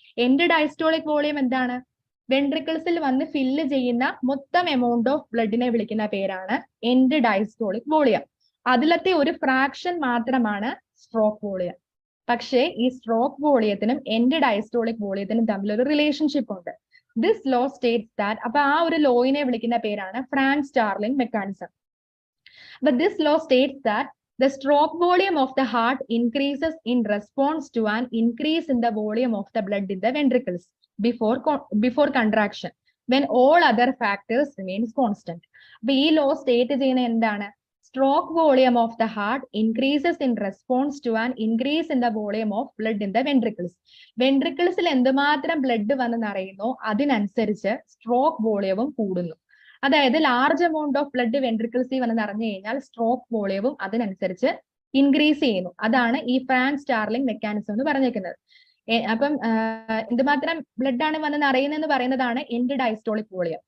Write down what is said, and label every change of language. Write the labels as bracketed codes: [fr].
[ml] End diastolic volume എന്താണ്? വെൻട്രിക്കിൾസിൽ വന്ന് fill ചെയ്യുന്ന മൊത്തം എമൗണ്ട് ഓഫ് ബ്ലഡിനെ വിളിക്കുന്ന പേരാണ് എൻഡ് ഡയസ്റ്റോളിക് വോളിയം. അതിലത്തെ ഒരു ഫ്രാക്ഷൻ മാത്രമാണ് സ്ട്രോക്ക് വോളിയം. പക്ഷേ ഈ സ്ട്രോക്ക് വോളിയത്തിനും എൻഡ് ഡയസ്റ്റോളിക് വോളിയത്തിനും തമ്മിലൊരു റിലേഷൻഷിപ്പ് ഉണ്ട്. [en] this law states that, [ml] അപ്പൊ ആ ഒരു ലോയിനെ വിളിക്കുന്ന പേരാണ് Frank സ്റ്റാർലിംഗ് mechanism. [en] But this law states that the stroke volume of the heart increases in response to an increase in the volume of the blood in the ventricles before contraction, when all other factors remains constant. [ml] അപ്പോൾ ഈ [en] law state [ml] ചെയ്യുന്ന എന്താണ്? [en] Stroke volume of the heart increases in response to an increase in the volume of blood in the ventricles. [ml] വെൻട്രിക്കിൾസിൽ എന്തുമാത്രം blood വന്ന് നിറയുന്നോ അതിനനുസരിച്ച് stroke വോളിയവും കൂടുന്നു. അതായത് [en] large amount of blood [ml] വെൻട്രിക്കിൾസിൽ വന്ന് നിറഞ്ഞു കഴിഞ്ഞാൽ സ്ട്രോക്ക് വോളിയവും അതിനനുസരിച്ച് ഇൻക്രീസ് ചെയ്യുന്നു. അതാണ് ഈ ഫ്രാങ്ക് സ്റ്റാർലിംഗ് മെക്കാനിസം എന്ന് പറഞ്ഞേക്കുന്നത്. അപ്പം എന്തുമാത്രം ബ്ലഡ് ആണ് വന്ന് നിറയുന്നതെന്ന് പറയുന്നതാണ് എൻഡ് ഡയസ്റ്റോളിക് വോളിയം.